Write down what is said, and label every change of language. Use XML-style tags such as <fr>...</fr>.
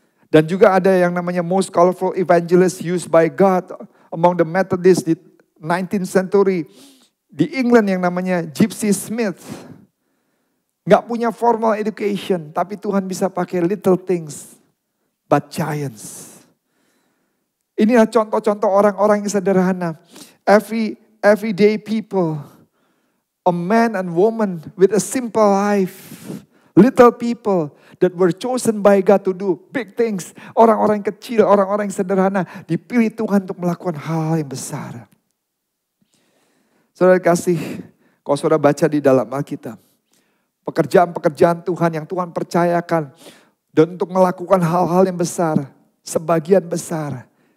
<id>Dan juga ada yang namanya</id> <en>most colorful evangelist used by God among the Methodists di 19th century.</en> <id>Di England yang namanya Gypsy Smith. Gak punya</id> <en>formal education,</en> <id>tapi Tuhan bisa pakai</id> <en>little things, but giants.</en> <id>Inilah contoh-contoh orang-orang yang sederhana.</id> <en>Everyday people. A man and woman with a simple life. Little people that were chosen by God to do big things.</en> <id>Orang-orang kecil, orang-orang yang sederhana. Dipilih Tuhan untuk melakukan hal yang besar. Saudara kasih, kalau saudara baca di dalam Alkitab. Pekerjaan-pekerjaan Tuhan yang Tuhan percayakan. Dan untuk melakukan hal-hal yang besar. Sebagian besar.</id>